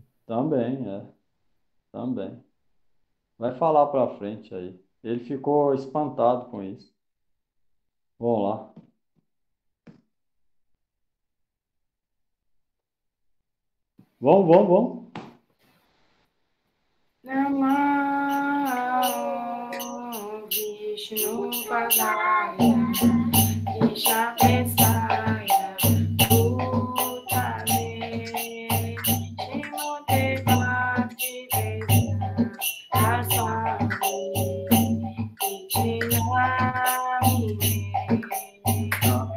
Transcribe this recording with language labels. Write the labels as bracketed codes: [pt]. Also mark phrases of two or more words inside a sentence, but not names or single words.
[pt] Também, também. Vai falar para frente aí. Ele ficou espantado com isso. Vamos lá. Vamos. [sa] Namo Vishnu Padaya Krishna Prestaya Bhutale Shrimate Bhakti Vedanta Swami Ichinamine